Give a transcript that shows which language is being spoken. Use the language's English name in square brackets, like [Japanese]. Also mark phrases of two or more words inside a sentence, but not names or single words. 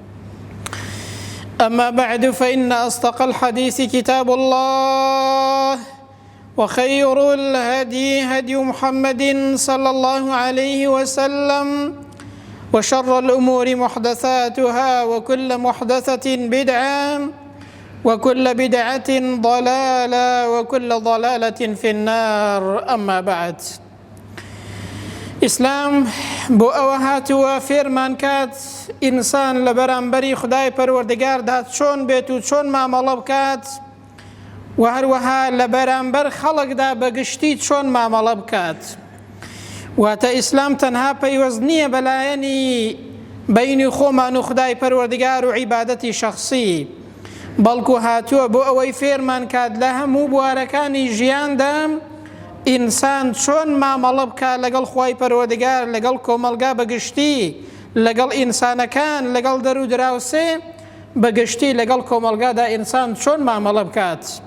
[Arabic] أما بعد، فإن أصدق الحديث كتاب الله، وخير الهدي هدي محمد صلى الله عليه وسلم، وشر الأمور محدثاتها، وكل محدثة بدعة، وكل بدعة ضلالة، وكل ضلالة في النار. أما بعد، [Central Kurdish] إسلام بۆ ئەوە هاتووە فێرمان کات ئینسان لە بەرامبەری خودای پەروەردگاردا چۆن بێت و چۆن مامەڵە بکات، و هەروەها لە بەرامبەر خەڵکدا بەگشتی چۆن مامەڵە بکات. واتە ئیسلام تەنها پەیوەست نییە بەلایەنی بەینی خۆمان و خودای پەروەردگار و عیبادەتی شەخسی، بەڵکو هاتووە بۆ ئەوەی فێرمان کات لە هەموو بوارەکانی ژیاندا ئینسان چۆن مامەڵە بکات لەگەڵ خوای پەروەردگار، لەگەڵ کۆمەلگا بەگشتی، لەگەڵ ئینسانەکان، لەگەڵ دەرو دراوسێ بەگشتی، لەگەڵ کۆمەلگادا ئینسان چۆن مامەڵە بکات.